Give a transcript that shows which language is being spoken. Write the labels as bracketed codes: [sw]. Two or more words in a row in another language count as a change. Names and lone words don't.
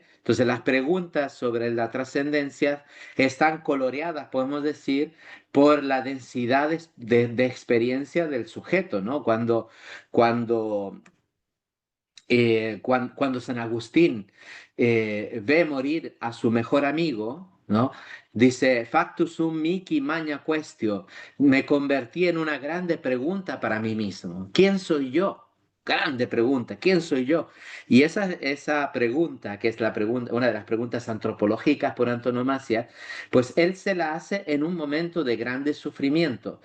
[es] Entonces las preguntas sobre la trascendencia están coloreadas, podemos decir, por la densidad de experiencia del sujeto, ¿no? Cuando cuando San Agustín ve morir a su mejor amigo, ¿no? Dice, [la] factus sum mihi magna quaestio, [es] me convertí en una grande pregunta para mí mismo. ¿Quién soy yo? Grande pregunta, ¿quién soy yo? Y esa pregunta, que es la pregunta, una de las preguntas antropológicas por antonomasia, pues él se la hace en un momento de grande sufrimiento.